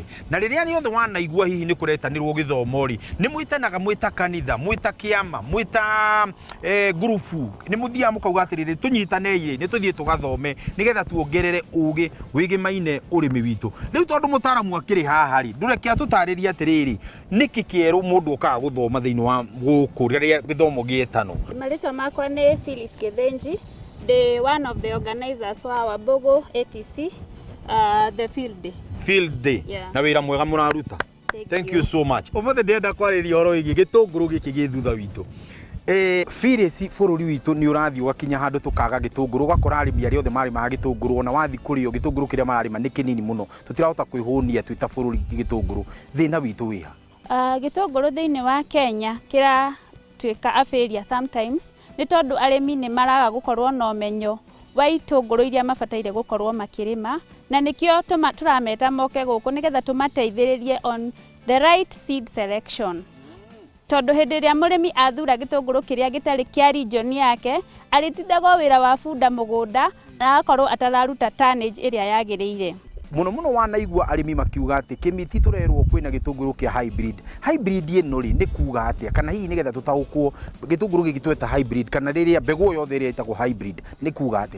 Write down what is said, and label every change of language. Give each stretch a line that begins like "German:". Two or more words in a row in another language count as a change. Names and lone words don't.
Kikuyu: Na rĩrĩa rĩothe wanaigua hihi nĩ kũretanĩrwo gĩthomo-rĩ, nĩ mwĩtanaga mwĩta kanitha, mwĩta kĩama, mwĩta ngurubu, nĩ mũthiaga mũkauga atĩrĩrĩ tũnyitanei nĩ tũthiĩ tũgathome nĩgetha tuongerere ũgĩ wĩgĩmaine ũrĩmi witũ. Rĩu tondũ mũtaaramu akĩrĩ haha-rĩ, ndũreke atũtarĩrie atĩrĩrĩ nĩkĩ kĩerũ mũndũ okaga gũthoma thĩinĩ wa gũkũ rĩrĩa gĩthomo gĩetanwo. Marĩtwa makwa nĩ Phyllis Githinji,
English: the one of the organizers wa Wambugu ATC, the field day. Field day. Yeah.
Kikuyu: Na wĩra mwega mũraruta.
English: Thank you so much.
Kikuyu: Ũmũthĩ ndĩrenda kwarĩria ũhoro wĩgiĩ gĩtũngũrũ gĩkĩ gĩ thutha witũ. Phyllis, bũrũri witũ nĩ ũrathiĩ ũgakinya handũ tũkaga gĩtũngũrũ, ũgakora arĩmi arĩa othe marĩmaga gĩtũngũrũ ona wathi kũrĩo gĩtũngũrũ kĩrĩa mararĩma nĩ kĩnini mũno. Tũtirahota kwĩhũnia twĩ ta bũrũri gĩtũngũrũ. Thĩna witũ wĩ ha? Gĩtũngũrũ thĩinĩ wa Kenya kĩratuĩka
English: a failure sometimes
Kikuyu: nĩ tondũ arĩmi nĩ maraga gũkorwo na ũmenyo wa itũngũrũ iria mabataire gũkorwo makĩrĩma, na nĩkĩo tũrameta moke gũkũ nĩgetha tũmateithĩrĩrie
English: on the right seed selection.
Kikuyu: Tondũ hĩndĩ ĩrĩa mũrĩmi athura gĩtũngũrũ kĩrĩa gĩtarĩ kĩa region yake, arĩtindaga wĩra wa bunda mũgũnda na agakorwo atararuta tonnage ĩrĩa yagĩrĩire. Mũno mũno wanaigua arĩmi makiuga atĩ kĩmiti tũrerwo kwĩna gĩtũngũrũ kĩa hybrid. Hybrid ĩno-rĩ nĩ kuuga atĩa, kana hihi nĩgetha tũtaũkwo gĩtũngũrũ gĩkĩ tweta hybrid kana rĩrĩa mbegũ yothe ĩrĩa ĩtagwo hybrid nĩ kuuga atĩa?